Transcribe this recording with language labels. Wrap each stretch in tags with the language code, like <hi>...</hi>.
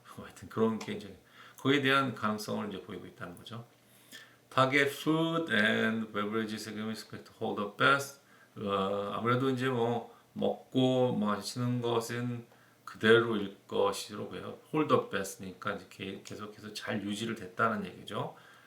<ko>하여튼 그런 게 이제 거기에 대한 가능성을 이제 보이고 있다는 거죠.</ko> <en>Target food and beverage segment is expected to hold up best.</en> <ko>아무래도 이제 뭐 먹고 마시는 것은 그대로일 것으로 보여요.</ko> <en>hold up best</en> <ko>니까 이제 계속해서 잘 유지를 됐다는 얘기죠.</ko>